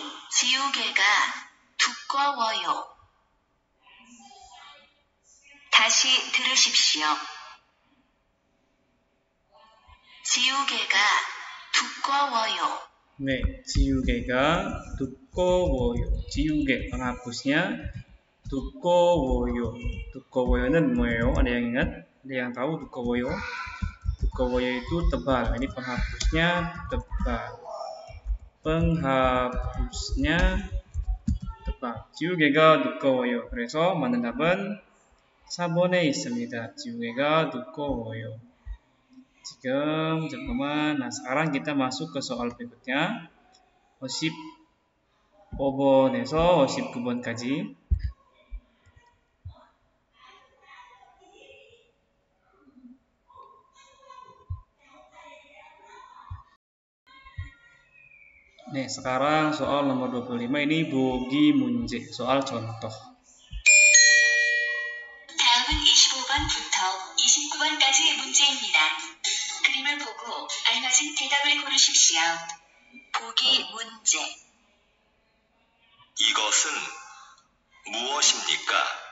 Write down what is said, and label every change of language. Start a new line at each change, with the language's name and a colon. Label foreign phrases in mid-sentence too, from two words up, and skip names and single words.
Korean: 지우개가 두꺼워요. 다시 들으십시오. 지우개가 두꺼워요. 네, 지우개가 두꺼워요. 지우개 penghapusnya 두꺼워요. 두꺼워요는 뭐예요?
Indonesian: Ada yang ingat? Ada yang tahu 두꺼워요? 두꺼워요 itu tebal. Ini penghapusnya tebal. penghapusnya tebal.
Korean: 지우개가 두꺼워요. 그래서 맞는 답은 4번에 있습니다. 지우개가 두꺼워요. 지금 잠깐만.
Indonesian: Nah, sekarang kita masuk ke soal berikutnya.
Korean: 55번에서 59번까지.
Indonesian: Nih, sekarang soal nomor 25 ini
Korean: 보기 문제,
Indonesian: soal contoh.
Korean: 다음은 25번부터 29번까지의 문제입니다. 그림을 보고 알맞은 대답을 고르십시오. 보기 문제. 이것은 무엇입니까?